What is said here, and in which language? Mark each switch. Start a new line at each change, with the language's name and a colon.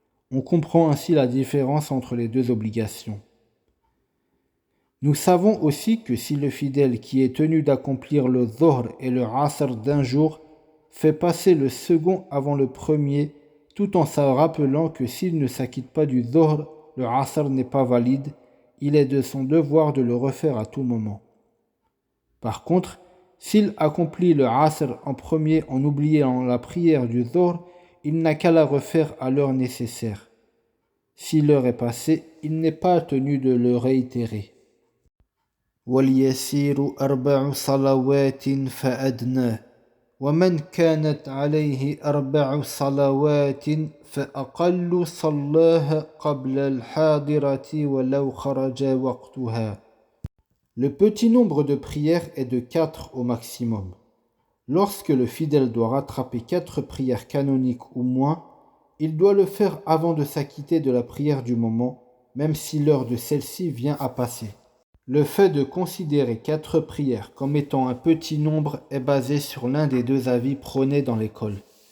French: On comprend ainsi la différence entre les 2 obligations. Nous savons aussi que si le fidèle qui est tenu d'accomplir le dhuhr et le asr d'un jour fait passer le second avant le premier, tout en se rappelant que s'il ne s'acquitte pas du dhuhr, le asr n'est pas valide, il est de son devoir de le refaire à tout moment. Par contre, s'il accomplit le asr en premier en oubliant la prière du dhuhr, il n'a qu'à la refaire à l'heure nécessaire. Si l'heure est passée, il n'est pas tenu de le réitérer.
Arabic: واليسير 4 صلوات فأدنى ومن كانت عليه 4 صلوات فأقل صلاها قبل الحاضرة ولو خرج وقتها.
French: Le petit nombre de prières est de 4 au maximum. Lorsque le fidèle doit rattraper 4 prières canoniques ou moins, il doit le faire avant de s'acquitter de la prière du moment, même si l'heure de celle-ci vient à passer. Le fait de considérer 4 prières comme étant un petit nombre est basé sur l'un des deux avis prônés dans l'école.